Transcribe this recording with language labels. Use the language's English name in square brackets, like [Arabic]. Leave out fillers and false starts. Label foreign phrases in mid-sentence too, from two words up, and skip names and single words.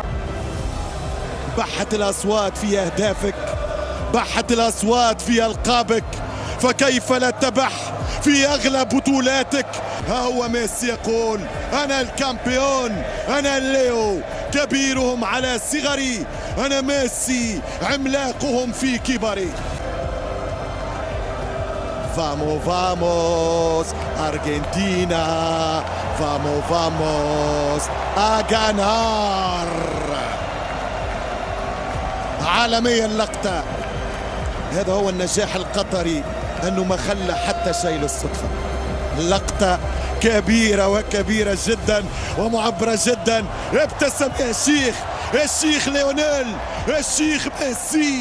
[Arabic] بحت الأصوات في أهدافك، بحت الأصوات في ألقابك، فكيف لا تبح في أغلى بطولاتك. ها هو ميسي يقول أنا الكامبيون، أنا الليو كبيرهم على صغري، أنا ميسي عملاقهم في كبري. [Spanish] Vamos, vamos, Argentina, vamos, vamos a ganar. [Arabic] عالمية اللقطة. هذا هو النجاح القطري، أنه ما خلى حتى شيء للصدفة. لقطة كبيرة وكبيرة جدا ومعبرة جدا. ابتسم يا شيخ، الشيخ ليونيل، الشيخ ميسي.